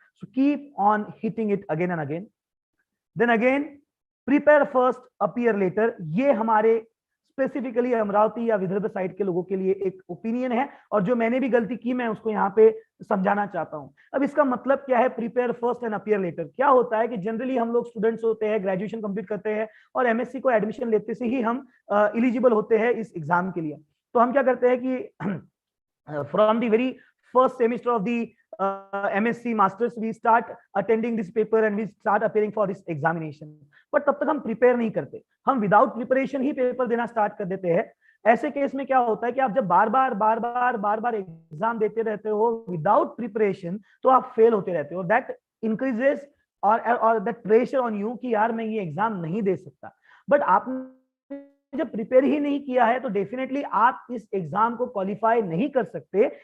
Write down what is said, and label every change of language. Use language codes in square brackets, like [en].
[en] So keep on hitting it again and again. [hi] Then again prepare first appear letter, ये हमारे specifically Amravati या Vidarbha side के लोगों के लिए एक ओपिनियन है, और जो मैंने भी गलती की मैं उसको यहाँ पे समझाना चाहता हूँ। अब इसका मतलब क्या है prepare first and appear letter? क्या होता है कि जनरली हम लोग स्टूडेंट्स होते हैं, ग्रेजुएशन कंप्लीट करते हैं और MSc को एडमिशन लेते से ही हम एलिजिबल होते हैं इस एग्जाम के लिए। तो हम क्या करते हैं कि [en] from the very first semester of the MSc masters we start attending this paper and we start appearing for this examination, but [hi] तब तक हम प्रिपेयर नहीं करते, हम विदाउट प्रिपरेशन ही पेपर देना स्टार्ट कर देते हैं। ऐसे केस में क्या होता है कि आप जब बार बार एग्जाम देते रहते हो विदाउट प्रिपरेशन, तो आप फेल होते रहते हो। [en] that increases और that pressure on you [hi] कि यार मैं ये एग्जाम नहीं दे सकता। बट आपने जब प्रिपेयर ही नहीं किया है तो डेफिनेटली आप इस एग्जाम को क्वालिफाई नहीं कर सकते।